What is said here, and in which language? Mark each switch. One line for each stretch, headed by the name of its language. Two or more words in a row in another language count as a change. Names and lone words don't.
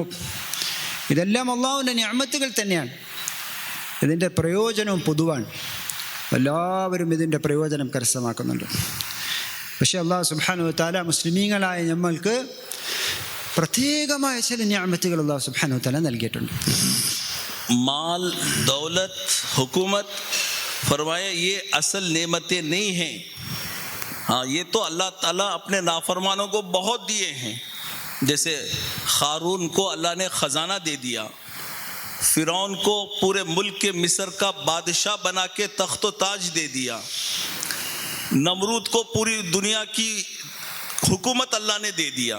Malayalam: ഇതെല്ലാം അള്ളാഹുവിൻ്റെ നിഅമത്തുകൾ തന്നെയാണ്. ഇതിൻ്റെ പ്രയോജനവും പൊതുവാണ്. എല്ലാവരും ഇതിൻ്റെ പ്രയോജനം കരസ്ഥമാക്കുന്നുണ്ട്. പക്ഷേ
Arabic: الله سبحانه وتعالى
Malayalam: മുസ്ലിമീങ്ങളായ നമ്മൾക്ക് പ്രത്യേകമായ ചില നിഅമത്തുകൾ
Arabic: الله سبحانه وتعالى
Malayalam: നൽകിയിട്ടുണ്ട്.
Urdu: مال، دولت، حکومت، فرمایا یہ اصل نعمتیں نہیں ہیں. ہاں، یہ تو اللہ تعالیٰ اپنے نافرمانوں کو بہت دیے ہیں. جیسے قارون کو اللہ نے خزانہ دے دیا، فرعون کو پورے ملک کے مصر کا بادشاہ بنا کے تخت و تاج دے دیا، نمرود کو پوری دنیا کی حکومت اللہ نے دے دیا.